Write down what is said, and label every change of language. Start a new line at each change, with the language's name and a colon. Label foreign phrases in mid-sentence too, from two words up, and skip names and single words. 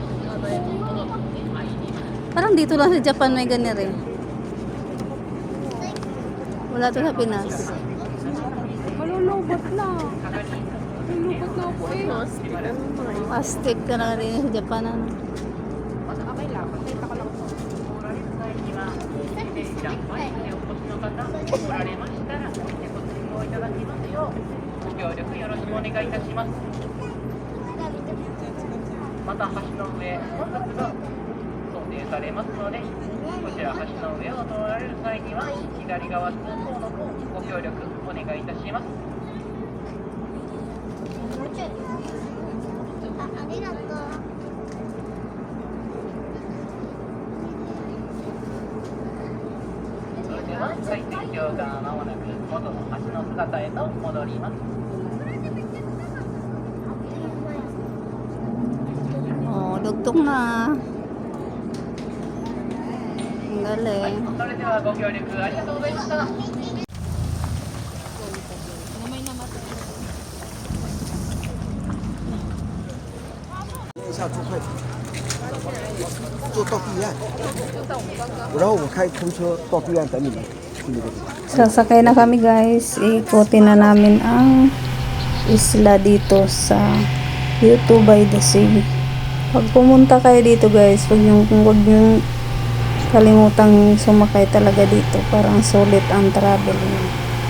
Filipino: Parang dito lang sa Japan may ganyan rin. Wala to sa Pinas. Malulubot na. Malulubot na ako eh. Plastic ka na rin sa Japan. Okay lang. Nakita ko lang po.
Japanese: また橋の上、混雑が想定されますので、こちら橋の上を通られる際には左側通行の方ご協力お願いいたします。ありがとう。それでは海水橋がまもなく元の橋の姿へと戻ります。
Filipino: Oh, dugtong na. Ang galing.
Japanese: それではご協力ありがとうございました。
Chinese: 一下住快艇，坐到对岸，然后我开空车到对岸等你们去那个地方。
Filipino: Sasakay na kami guys. Ikutin na namin ang isla dito sa Kyoto by the Sea. Pag pumunta kayo dito guys, huwag niyong kalimutang sumakay talaga dito. Parang sulit ang travel niyo.